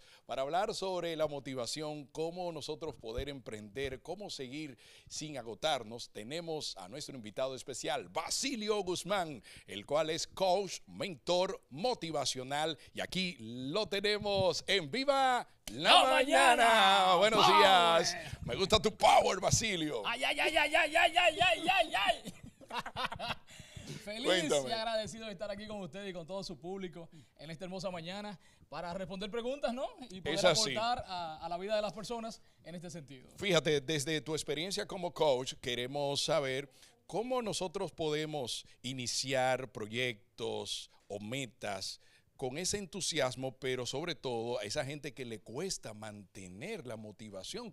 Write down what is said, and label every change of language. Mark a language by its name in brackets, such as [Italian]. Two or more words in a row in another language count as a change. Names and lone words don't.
[Spanish] Para hablar sobre la motivación, cómo nosotros poder emprender, cómo seguir sin agotarnos, tenemos a nuestro invitado especial, Basilio Guzmán, el cual es coach, mentor motivacional, y aquí lo tenemos en Viva la Mañana. Buenos días. Me gusta tu power, Basilio. Ay, ay, ay, ay, ay, ay, ay, ay, ay, ay. Feliz Cuéntame. y agradecido de estar aquí con ustedes y con todo su público en esta hermosa mañana para responder preguntas, ¿no? Y poder aportar a la vida de las personas en este sentido. Fíjate, desde tu experiencia como coach, queremos saber cómo nosotros podemos iniciar proyectos o metas con ese entusiasmo, pero sobre todo a esa gente que le cuesta mantener la motivación.